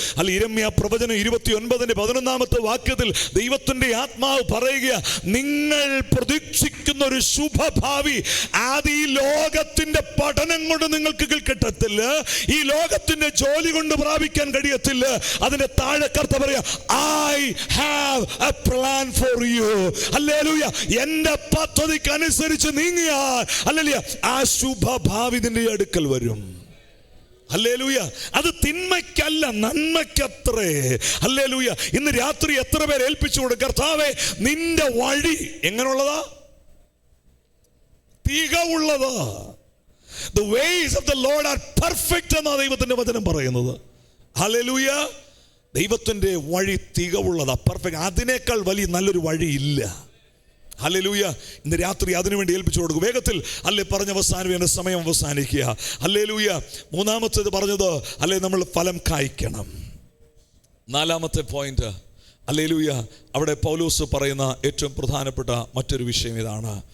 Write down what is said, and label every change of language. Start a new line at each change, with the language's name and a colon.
Malayalam: അല്ല, ഇരമ്യാ പ്രവചനം 29:11 വാക്യത്തിൽ ദൈവത്തിൻ്റെ ആത്മാവ് പറയുക, നിങ്ങൾ പ്രതീക്ഷിക്കുന്ന ഒരു ശുഭഭാവി അത് ഈ ലോകത്തിൻ്റെ പഠനം കൊണ്ട് നിങ്ങൾക്ക് കിട്ടത്തില്ല, ഈ ലോകത്തിൻ്റെ ജോലി കൊണ്ട് പ്രാപിക്കാൻ കഴിയത്തില്ല. അതിൻ്റെ താഴെ കർത്താവ് പറയാ,
English: I have a plan for you.
Malayalam: Hallelujah. എൻ്റെ പദ്ധതിക്ക് അനുസരിച്ച് നീങ്ങിയ ഹല്ലേലൂയ, ആ ശുഭഭാവി നിന്റെ അടുക്കൽ വരും. ഹല്ലേലൂയ. അത് തിന്മയ്ക്കല്ല, നന്മയ്ക്കത്രേ. ഹല്ലേലൂയ. ഇന്ന് രാത്രി എത്ര പേര് ഏൽപ്പിച്ചു കൊടുക്കും, കർത്താവേ നിന്റെ വഴി എങ്ങനെയുള്ളതാ? തികവുള്ളതാ.
English: The ways of the Lord are perfect
Malayalam: എന്നാണ് ദൈവത്തിന്റെ വചനം പറയുന്നത്. ഹല്ലേലൂയ. ദൈവത്തിന്റെ വഴി തികവുള്ളതാ, പെർഫെക്റ്റ്. അതിനേക്കാൾ വലിയ നല്ലൊരു വഴിയില്ല. ഹല്ലേലൂയ. ഇന്ന് രാത്രി അതിനുവേണ്ടി ഏൽപ്പിച്ചു കൊടുക്കും. വേഗത്തിൽ അല്ലേ പറഞ്ഞ അവസാനം സമയം അവസാനിക്കുക. ഹല്ലേലൂയ. മൂന്നാമത്തേത് പറഞ്ഞത് അല്ലേ, നമ്മൾ ഫലം കായ്ക്കണം. 4ാമത്തെ പോയിന്റ് ഹല്ലേലൂയ, അവിടെ പൗലോസ് പറയുന്ന ഏറ്റവും പ്രധാനപ്പെട്ട മറ്റൊരു വിഷയം ഇതാണ്.